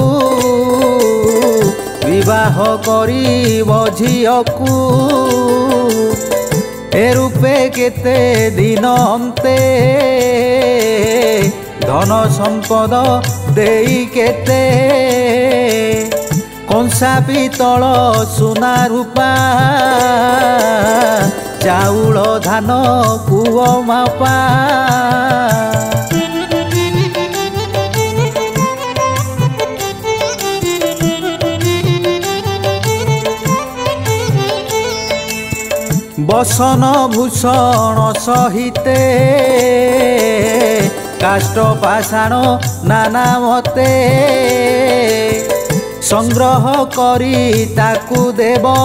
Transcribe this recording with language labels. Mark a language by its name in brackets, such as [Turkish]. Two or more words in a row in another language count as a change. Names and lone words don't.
[Odia] ବିବାହ କରିବ ଝିଅକୁ ଏ ରୂପେ କେତେ ଦିନ ଅନ୍ତେ ଧନ ସମ୍ପଦ ଦେଇ କେତେ କଂସା ପିତଳ ସୁନା ରୁପା ଚାଉଳ ଧାନ କୁଅ ମାପା ବସନ ଭୂଷଣ ସହିତେ କାଷ୍ଠ ପାଷାଣ ନାନା ମତେ ସଂଗ୍ରହ କରି ତାକୁ ଦେବ